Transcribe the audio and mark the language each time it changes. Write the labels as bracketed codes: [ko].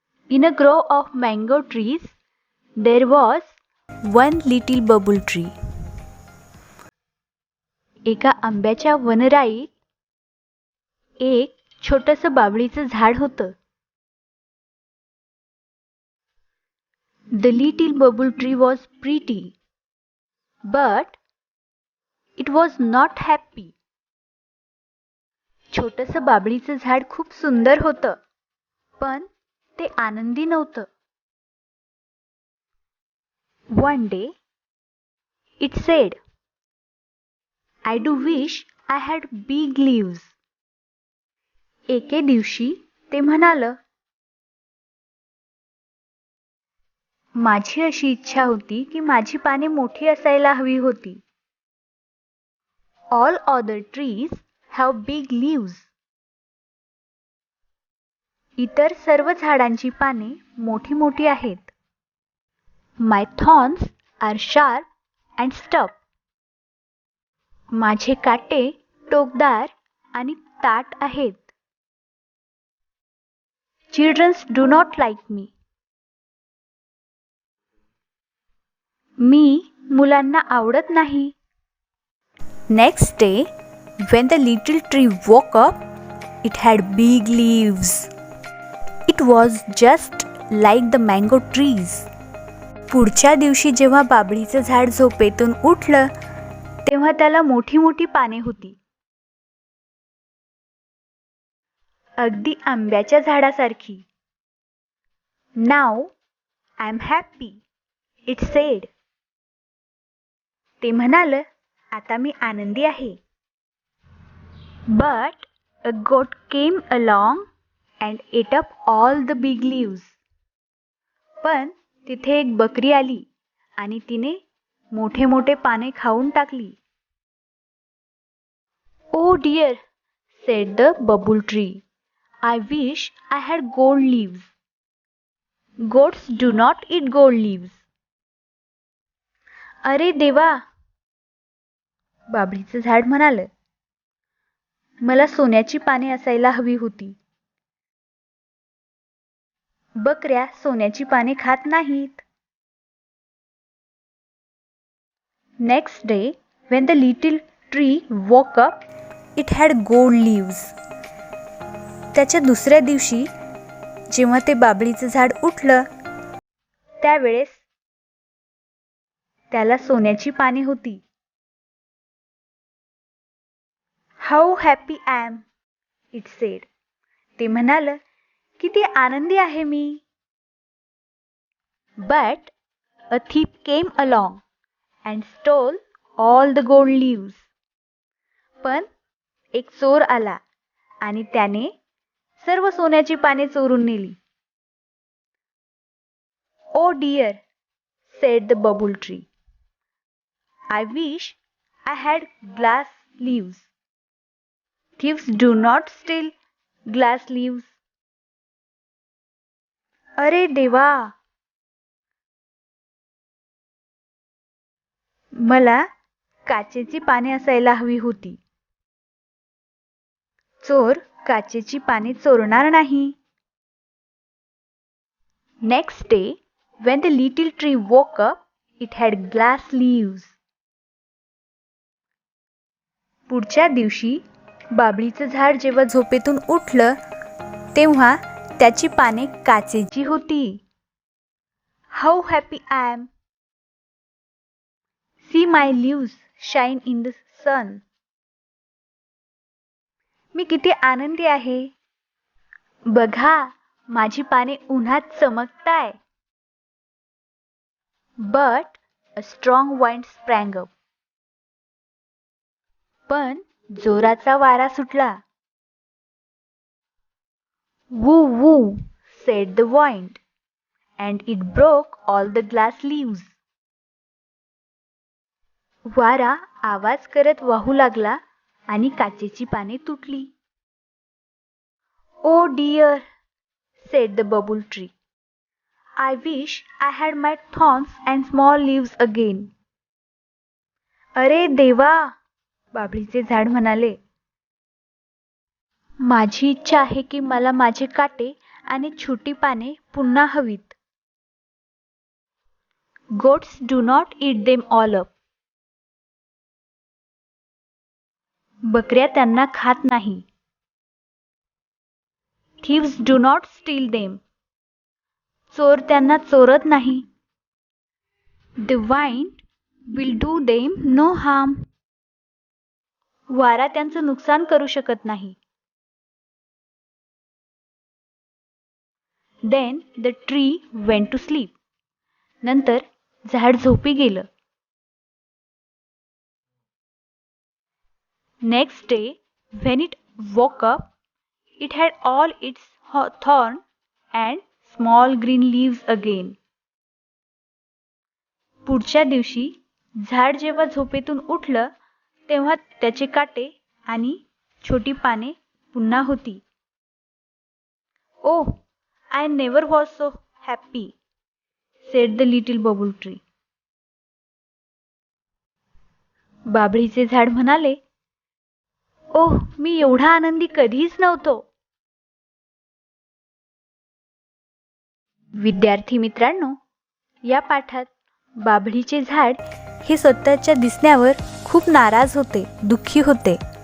[en] In a grove of mango trees, there was one little bubble tree. [mr] एका आंब्याच्या वनराईत एक छोटंसं बाभळीचं झाड होतं. [en] The little bubble tree was pretty, but it was not happy. [mr] छोटंसं बाभळीचं झाड खूप सुंदर होतं, पण ते आनंदी नव्हतं. [en] One day, it said, I do wish I had big leaves. [mr] एके दिवशी ते म्हणालं, माझी अशी इच्छा होती की माझी पाने मोठी असायला हवी होती. [en] All other trees have big leaves. [mr] इतर सर्व झाडांची पाने मोठी मोठी आहेत. [en] My thorns are sharp and stubbed. [mr] माझे काटे टोकदार आणि ताठ आहेत. [en] Children do not like me. [mr] मी मुलांना आवडत नाही. [en] Next day, when the little tree woke up, it had big leaves. It was just like the mango trees. [mr] पुढच्या दिवशी जेव्हा बाभळीचं झाड झोपेतून उठलं, तेव्हा त्याला मोठी मोठी पाने होती. अगदी आंब्याच्या झाडासारखी. [en] Now I am happy, it said. [mr] ते म्हणालं, आता मी आनंदी आहे. [en] But a goat came along and ate up all the big leaves. [mr] पण तिथे एक बकरी आली आणि तिने मोठे मोठे पाने खाऊन टाकली. [en] Oh dear, said the bubble tree. I wish I had gold leaves. Goats do not eat gold leaves. [mr] अरे देवा, बाभळीचं झाड म्हणालं, मला सोन्याची पाने असायला हवी होती. बकऱ्या सोन्याची पाने खात नाहीत. [en] Next day, when the little tree woke up, it had gold leaves. [mr] त्याच्या दुसऱ्या दिवशी जेव्हा ते बाभळीचं झाड उठलं, त्यावेळेस त्याला सोन्याची पाने होती. [en] How happy I am, it said. [mr] ते म्हणालं, किती आनंदी आहे मी. [en] But a thief came along and stole all the gold leaves. [mr] पण एक चोर आला आणि त्याने सर्व सोन्याची पाने चोरून नेली. [en] Oh dear, said the bubble tree. I wish I had glass leaves. Thieves do not steal glass leaves. [mr] अरे देवा, मला काचेची पाने असायला हवी होती. चोर काचेची पाने चोरणार नाही. [en] Next day, when the little tree woke up, it had glass leaves. [mr] पुढच्या दिवशी बाभळीचं झाड जेव्हा झोपेतून उठलं तेव्हा त्याची पाने काचेची होती. [en] How happy I am. See my leaves shine in the sun. [mr] मी किती आनंदी आहे. बघा, माझी पाने उन्हात चमकताय. [en] But a strong wind sprang up. [mr] पण जोराचा वारा सुटला. [en] Woo woo, said the wind, and it broke all the glass leaves. [mr] वारा आवाज करत वाहू लागला आणि काचेची पाने तुटली. [en] Oh dear, said the bubble tree. I wish I had my thorns and small leaves again. [mr] अरे देवा, बाभळीचे झाड म्हणाले. माझी इच्छा आहे की मला माझे काटे आणि छोटी पाने पुन्हा हवीत. [en] Goats do not eat them all up. [mr] बकऱ्या त्यांना खात नाही. [en] Thieves do not steal them. [mr] चोर त्यांना चोरत नाही. [en] The wind will do them no harm. [mr] वारा त्यांचं नुकसान करू शकत नाही. [en] Then the tree went to sleep. [mr] नंतर झाड झोपी गेलं. [en] Next day, when it woke up, it had all its thorn and small green leaves again. [mr] पुढच्या दिवशी झाड जेव्हा झोपेतून उठलं तेव्हा त्याचे काटे आणि छोटी पाने पुन्हा होती. [en] Oh, I never was so happy, said the little bubble tree. [mr] बाभळीचे झाड म्हणाले, ओह, मी एवढा आनंदी कधीच नव्हतो. विद्यार्थी मित्रांनो, या पाठात बाभळीचे झाड हे स्वतःच्या दिसण्यावर खूप नाराज होते, दुःखी होते.